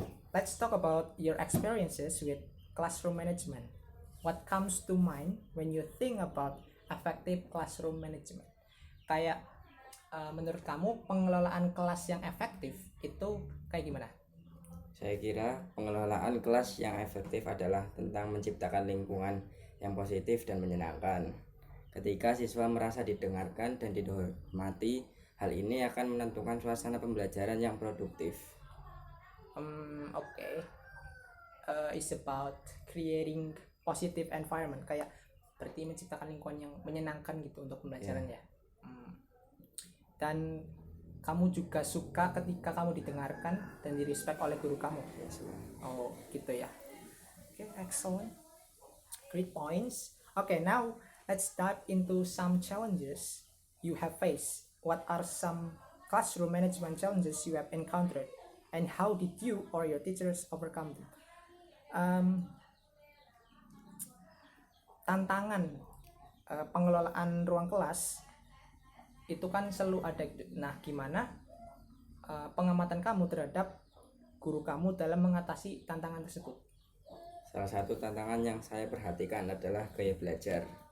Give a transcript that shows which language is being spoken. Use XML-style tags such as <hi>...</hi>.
<en>Let's talk about your experiences with classroom management. What comes to mind when you think about effective classroom management?</en> <id>Kayak menurut kamu pengelolaan kelas yang efektif itu kayak gimana? Saya kira pengelolaan kelas yang efektif adalah tentang menciptakan lingkungan yang positif dan menyenangkan. Ketika siswa merasa didengarkan dan dihormati, hal ini akan menentukan suasana pembelajaran yang produktif. Okay.</id> <en>It's about creating positive environment,</en> <id>kayak berarti menciptakan lingkungan yang menyenangkan gitu untuk pembelajaran ya. Dan kamu juga suka ketika kamu didengarkan dan direspect oleh guru kamu. Oh, gitu ya. Okay, excellent. Great points.</id> <en>Okay, now let's dive into some challenges you have faced. What are some classroom management challenges you have encountered, and how did you or your teachers overcome them?</en> <id>Tantangan pengelolaan ruang kelas itu kan selalu ada. Nah, gimana pengamatan kamu terhadap guru kamu dalam mengatasi tantangan tersebut? Salah satu tantangan yang saya perhatikan adalah gaya belajar.</id>